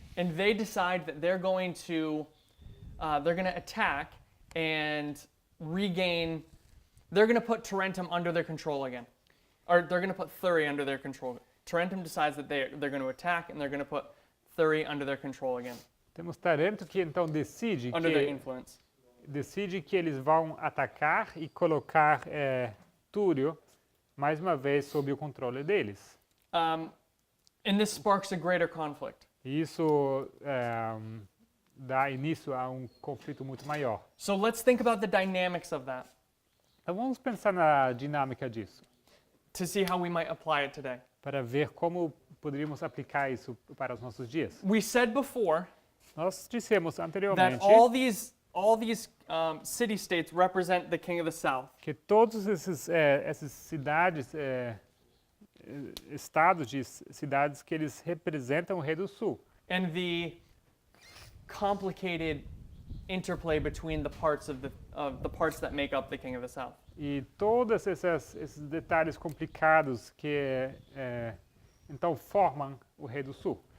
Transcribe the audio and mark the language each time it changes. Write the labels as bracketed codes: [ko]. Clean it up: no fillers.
[en] And they decide that they're going to attack and regain. They're going to put Tarentum under their control again, or they're going to put Thurii under their control. Tarentum decides that they're going to attack and they're going to put Thurii under their control again, [pt] Temos Tarento que então [en] under their influence. [pt] decide que eles vão atacar e colocar Túrio mais uma vez sob o controle deles. [en] And this sparks a greater conflict. [pt] E isso dá início a um conflito muito maior. [en] So let's think about the dynamics of that. [pt] Então vamos pensar na dinâmica disso, [en] to see how we might apply it today. [pt] para ver como poderíamos aplicar isso para os nossos dias. [en] We said before [pt] Nós dissemos [en] that [pt] anteriormente [en] all these city-states represent the king of the south. [pt] que todos essas cidades, estados de cidades que eles representam o rei do sul. [en] And the complicated interplay between the parts of the parts that make up the king of the south. [pt] E todos esses detalhes complicados que então formam o rei do sul.